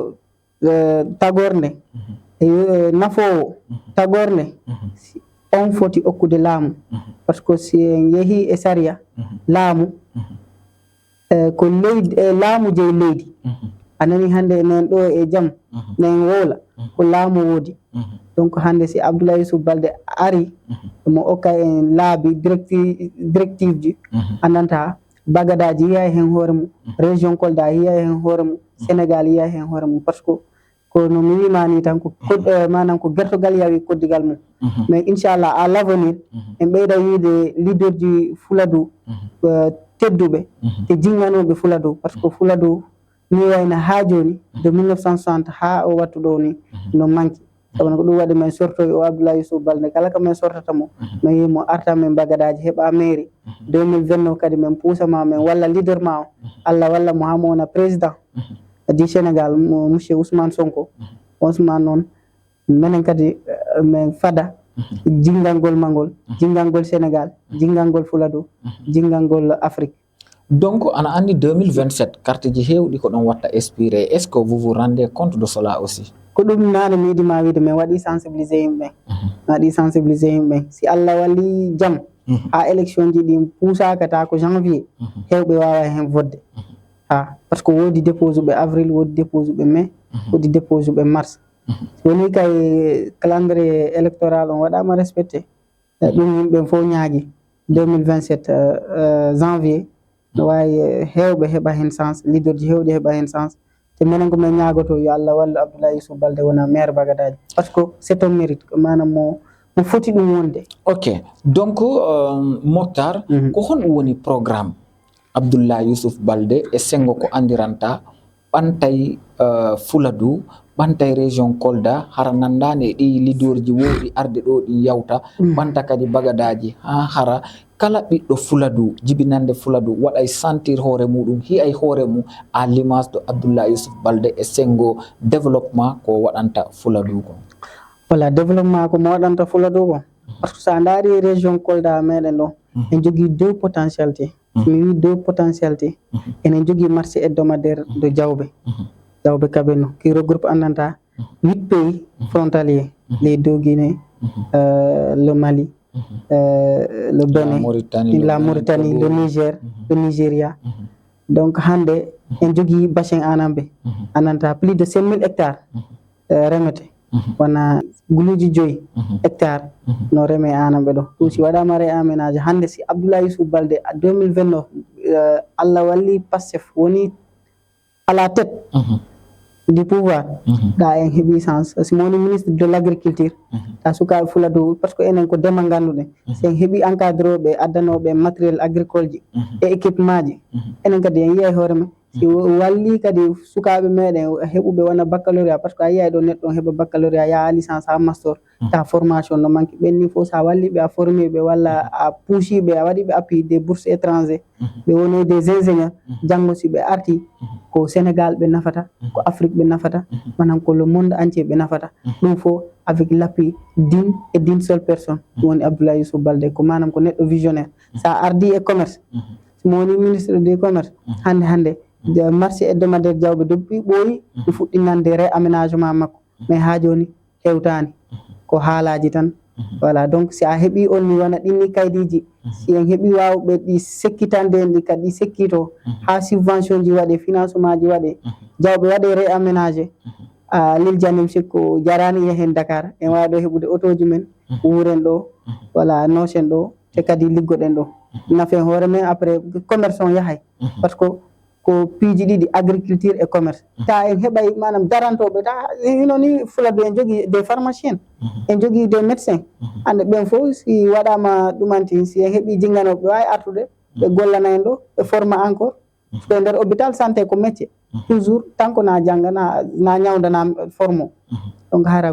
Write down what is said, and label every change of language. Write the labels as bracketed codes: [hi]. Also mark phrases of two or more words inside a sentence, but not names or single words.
[ff] tagorde nafowo tagorde on foti okkude laamu [fr] par ce que [ff] si en yeehi e saria laamu ko leydi laamu jeyi leydi anani hande nen ɗo e jaam nen wowla ko laamu woodi donc hande si Abdoulaye Youssouf Baldé ari mo okka en laabi directive ji andanta bagadaji yiya hen hoore mum région Kolda yiya hen hoore mum Sénégal yiya hen hoore mum [fr] par ce que [ff] ko no mi wimani tan ko manam ko gertogal yawi koddigal mum mais inchallah [fr] à l'avenir [ff] en ɓeyda wiide leader ji Fuladu tedduɓe te jinganoɓe Fuladu [fr] par ce que [ff] Fuladu ni wayno ha joni de 1960 ha o wattu ɗo ni no manki sabu ko ɗum waɗi men sortoy o Abdoulaye Youssouf Baldé kala ko men sortata mo mi yimo arta men bagadaji heɓa mairie 2029 kadi men puusama men walla leader ma o Allah walla mo ha mo wona [fr] président du Sénégal monsieur [ff] Ousmane Sonko Ousmane noon minen kadi men fada jingal ngol mangol jingal ngol Sénégal jingal ngol Fuladu jingal ngol Afrique. [fr] Donc [ff] ana andi 2027 carte ji hewɗi ko ɗon watta [fr] expiré, est ce que vous vous rendez compte de cela aussi? [ff] Ko ɗum nane mi yiɗima wiide min waɗi sensibiliser yimɓe waɗi sensibiliser yimɓe si Allah walli jaam ha élection ji ɗi puusaka ta ko janvier hewɓe wawa hen vodde ha [fr] par ce que [ff] woodi dépose uɓe avril woodi dépose uɓe mai woodi dépose uɓe mars woni kay [fr] calendrier électoral [ff] on waɗama respecté ɗum yimɓe fof ñaagui 2027 janvier no wawi hewɓe heɓa hen sens leader ji hewɗi heɓa hen sens te minen ko min ñaagoto yo Allah wallu Abdoulaye Youssouf Baldé wona maire bagadaji [fr] par ce que c'est un mérite [ff] manam mo foti ɗum wonde. Ok, donc Mokhtar ko hon woni programme Abdoulaye Youssouf Baldé e sengo ko andiranta ɓantay Fuladu ɓantay région Kolda hara nandane ɗi leader ji woɗi arde ɗo ɗi yawta ɓanta kadi bagadaji ha hara kala ɓiɗɗo Fuladu jibinande Fuladu waɗay sentir hoore muɗum hiyay hoore mum [fr] à l'image de [ff] Abdoulaye Youssouf Baldé e sengo développement ko waɗanta Fuladu ko. Voilà, développement ko mo waɗanta Fuladu ko [fr] par ce que [ff] sa daari région Kolda meɗen ɗo en jogui [fr] deux potentialités [ff] mi wi [fr] deux potentialités [ff] enen jogui [fr] marché hebdomadaire de [ff] Diawɓe Kabeno [fr] qui regroupe [ff] andanta 8 [fr] pays frontaliers les deux Guinées le Mali le Bénin la Mauritanie le Niger le Nigeria [ff] donc hande en jogui bassin anamɓe andanta [fr] plus de 5000 hectares [ff] remete wona guluji 5 hectares no reme anamɓe ɗo ɗum si waɗama re aménage hande si Abdoulaye Youssouf Baldé 2029 Allah walli Pastef woni [fr] à la tête du pouvoir [ff] da en heeɓi sens si mo woni [fr] ministre de l' agriculture [ff] ta sukaɓe Fuladu [fr] par ce que [ff] enen ko ndema ganduɗen si en heeɓi encadre oɓe addanoɓe [fr] matériel agricole [ff] ji e équipement ji enen kadi en yiyay hoore men si walli kadi sukaɓe meɗen heɓuɓe wona baccalauréat par ce que a yiyay ɗo neɗɗo on heɓa baccalauréat ya licence ha master ta formation no manque ɓenni fof sa walliɓe a formé ɓe walla a puusiɓe a waɗiɓe [fr] appui des bourses étrangers [ff] ɓe woni [fr] des ingénieurs [ff] janggo si ɓe arti ko Sénégal ɓe nafata ko Afrique ɓe nafata manan ko [fr] le monde [ff] entier ɓe nafata ɗum fof [fr] avec l'appui d'une seule personne [ff] woni Abdoulaye Youssouf Baldé ko manam ko neɗɗo visionnaire sa ardi e commerce mo woni [fr] ministre du commerce [ff] hande [fr] marché hebdomadaire [ff] Diawɓe depuis ɓooyi ɗum fuɗɗi nande réaménagement makko mais ha joni hewtani ko haalaji tan voilà donc si a heeɓi on ni wona ɗinni kaydiji si en heeɓi wawɓe ɗi sekkitande en ɗi kadi ɗi sekkito ha subvention ji waɗe financement ji waɗe Diawɓe waɗe réaménagé liljanim sikko jarani yehen Dakar en wawi ɗo heɓude auto ji men wuren ɗo voilà nosen ɗo te kadi liggoɗen ɗo nafen hoore men après commerce on yahay [fr] par ce [ff] que ko piiji ɗiɗi [fr] agriculture et commerce [ff] ta en heɓay manam darantoɓe ta hino ni Fuladu en jogui [fr] des pharmaciens [ff] en jogui [fr] des médecins [ff] hande ɓen fof si waɗama ɗumanti si en heeɓi jinganoɓe ɓe wawi artude ɓe gollana en ɗo ɓe forma encore ɓe nder hôpital santé ko [fr] métier toujours tant que [ff] na jangga na ñawda na formo donc hara